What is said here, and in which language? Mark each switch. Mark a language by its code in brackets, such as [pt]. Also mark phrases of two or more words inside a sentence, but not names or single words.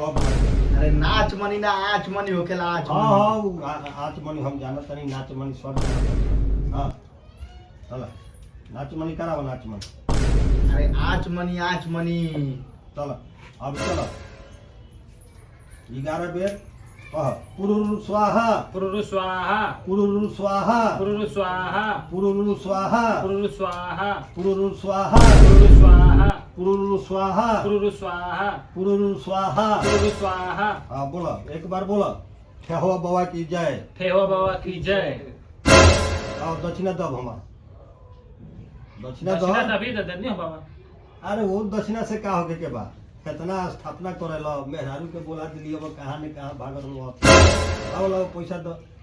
[bho] अरे नाच मनी ना आँच मनी होकेला आँच हाँ मनी। हाँ वो नाच मणि हम जानत नहीं नाच मणि सब जानत हाँ चलो नाच मणि करावो नाच मणि अरे आँच मनी। चलो अब चलो 11 बेर कह [sa] पुरुरु स्वाहा पुरुरु स्वाहा पुरुरु स्वाहा पुरुरु स्वाहा पुरुरु स्वाहा पुरुरु स्वाहा पुरुरु स्वाहा पुरुरु स्वाहा पुरुरु स्वाहा पुरुरु स्वाहा पुरुरु स्वाहा पुरुरु स्वाहा। [bho] हाँ बोलो एक बार बोलो ठेहुआ बाबा की जय ठेवा बाबा की जय। और दक्षिणा दब हमार दक्षिणा दक्षिणा दब तभी तो दन्नी हो बाबा। अरे वो दक्षिणा से का होगे के बाद कितना स्थापना करे लो मेहरारू के बोला दिली अब कहाँ ने कहाँ भागल हुआ लो पैसा दो